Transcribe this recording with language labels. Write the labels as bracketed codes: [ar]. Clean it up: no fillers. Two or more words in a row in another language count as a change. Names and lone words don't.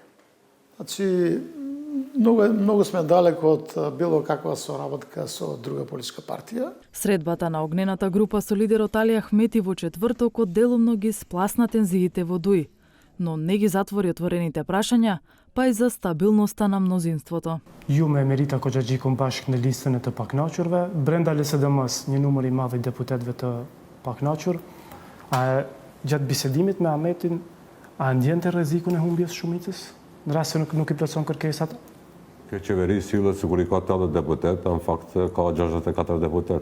[mk] Значи, многу сме далеко од било каква соработка со друга политичка партија. Средбата на огнената група со лидерот Али Ахмети во четвртокот делумно ги спласна тензиите во ДУИ, но не ги затвори отворените прашања, па и за стабилноста на мнозинството. [sq] Ju me Merita Kogjagjikun bashkë në listën e të paknaqurve, brenda LSDM-s një numër i madh i deputetëve të paknaqur. A gjatë bisedimit me Ahmetin, a ndjente rrezikun e humbjes shumicës? Në rast se nuk i plotson kërkesat? Kjo qeveri sillet sikur i ka 80 deputet, në fakt ka 64 deputet.